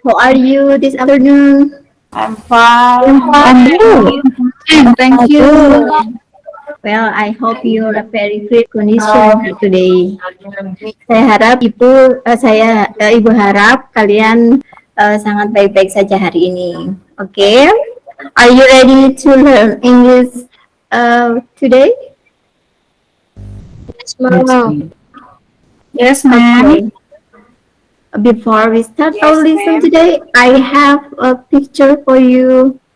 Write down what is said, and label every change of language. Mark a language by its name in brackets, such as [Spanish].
[English] How are you this afternoon? I'm fine. And Thank you. you? Thank you. Well, I hope you're a very great condition today. [Indonesian] Saya harap Ibu harap kalian sangat baik-baik saja hari ini. [English] Oke? Are you ready to learn English today? Yes, ma'am. Yes, ma'am. Okay. Before we start our lesson today, I have a picture for you.